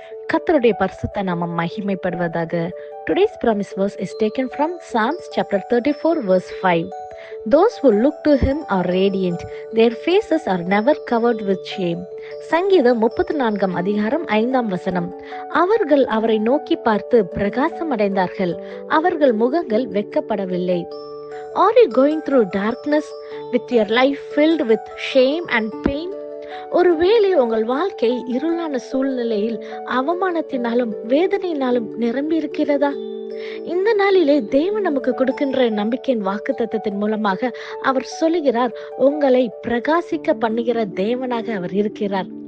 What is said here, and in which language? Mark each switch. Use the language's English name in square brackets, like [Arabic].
[Tamil] கர்த்தருடைய பரிசுத்த நாமம் மகிமைப்படுவதாக. [English] Today's promise verse is taken from Psalms chapter 34 verse 5. Those who look to him are radiant. Their faces are never covered with shame. [Tamil] சங்கீதம் 34 அதிகாரம் 5 வசனம். அவர்கள் அவரை நோக்கி பார்த்து பிரகாசம் அடைந்தார்கள், அவர்கள் முகங்கள் வெட்கப்படவில்லை. [English] Are you going through darkness with your life filled with shame and pain? [Tamil] ஒருவேளை உங்கள் வாழ்க்கை இருளான சூழ்நிலையில் அவமானத்தினாலும் வேதனையினாலும் நிரம்பி இருக்கிறதா? இந்த நாளிலே தேவன் நமக்கு கொடுக்கின்ற நம்பிக்கையின் வாக்குத்தத்தத்தின் மூலமாக அவர் சொல்லுகிறார், உங்களை பிரகாசிக்க பண்ணுகிற தேவனாக அவர் இருக்கிறார்.